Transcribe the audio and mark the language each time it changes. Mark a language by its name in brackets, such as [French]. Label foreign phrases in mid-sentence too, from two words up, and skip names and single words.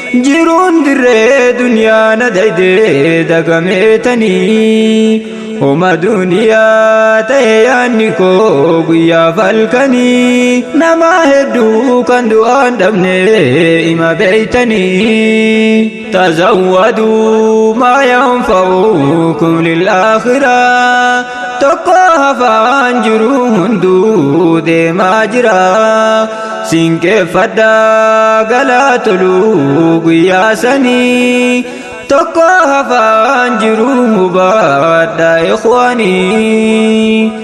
[Oromo] Jiruun dirree duniyaa na daydee dagameetanii. Homa duniyaa ta'e yaanni koo guyyaa falkanii. Nama hedduu kan du'aan dhabne ima beeytanii. [Arabic] تزودوا ما ينفعكم للآخرة. [Oromo] Tokko hafaan jiru hunduu deemaa jira. Sinqeeffadhaa galaa toluu guyyaa sanii. Tokko hafaan jiru hubaadhaa ikhwaanii.